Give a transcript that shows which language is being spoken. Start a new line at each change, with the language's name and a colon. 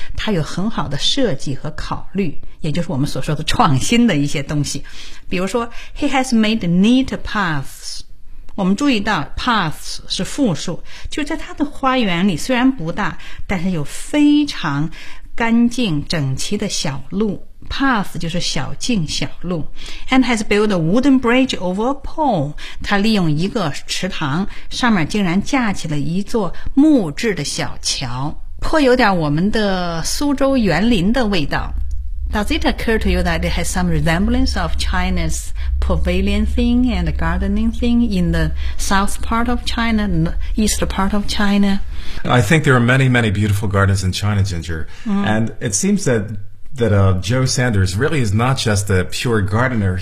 Chinese: 他有很好的设计和考虑，也就是我们所说的创新的一些东西。比如说
English: ,he has made neat paths.
Chinese: 我们注意到 paths 是复数，就在他的花园里虽然不大，但是有非常干净整齐的小路。 Path 就是小径小路。
English: And has built a wooden bridge over a pool.
Chinese: 他利用一个池塘，上面竟然架起了一座木质的小桥，颇有点我们的苏州园林的味道。
English: Does it occur to you that it has some resemblance of China's pavilion thing and gardening thing in the south part of China, east part of China? I think there are many, many beautiful gardens in China, Ginger. Mm. And it seems that Joe Saunders really is not just a pure gardener.